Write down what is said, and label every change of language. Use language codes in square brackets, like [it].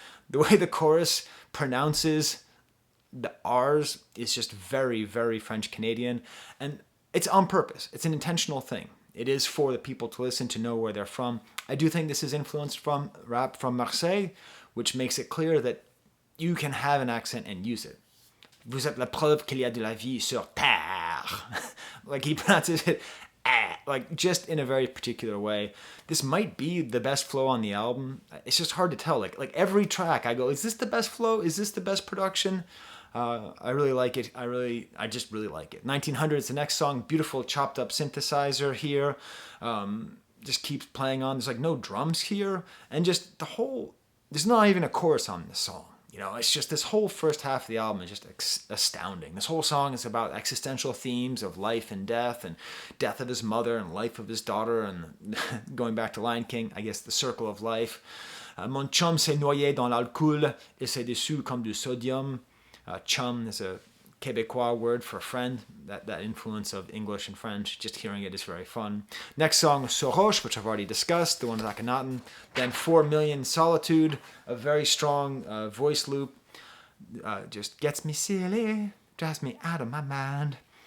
[en] The way the chorus pronounces the R's is just very, very French Canadian. And it's on purpose. It's an intentional thing. It is for the people to listen, to know where they're from. I do think this is influenced from rap from Marseille, which makes it clear that you can have an accent and use it. [fr] Vous êtes la preuve qu'il y a de la vie sur terre. [en] Like he pronounces it like just in a very particular way. This might be the best flow on the album. It's just hard to tell. Like every track I go, is this the best flow? Is this the best production? I really like it. I just really like it. 1900 is the next song. Beautiful chopped up synthesizer here. Just keeps playing on. There's like no drums here. And just the whole, there's not even a chorus on this song. You know, it's just this whole first half of the album is just astounding. This whole song is about existential themes of life and death of his mother and life of his daughter and going back to Lion King, I guess the circle of life. [fr] Mon chum s'est noyé dans l'alcool et s'est dessus comme du sodium. [en] Chum is a Quebecois word for friend, that influence of English and French. Just hearing it is very fun. Next song, Soroche, which I've already discussed, the one with Akhenaten. Then 4 Million Solitude, a very strong voice loop. Just gets me silly, drives me out of my mind.